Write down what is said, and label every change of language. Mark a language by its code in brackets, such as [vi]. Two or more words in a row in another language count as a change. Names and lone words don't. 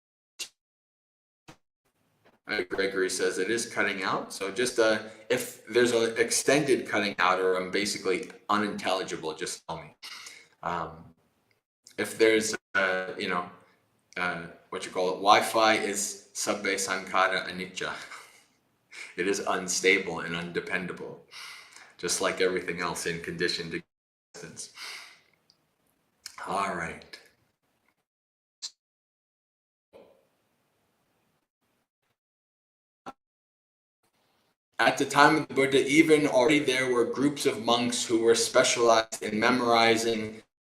[en] Gregory says it is cutting out. So just if there's an extended cutting out or I'm basically unintelligible, just tell me. If there's, what you call it, Wi-Fi is [pi] sabbe sankhara anicca. [en] It is unstable and undependable, just like everything else in conditioned existence. All right. At the time of the Buddha, even already there were groups of monks who were specialized in memorizing.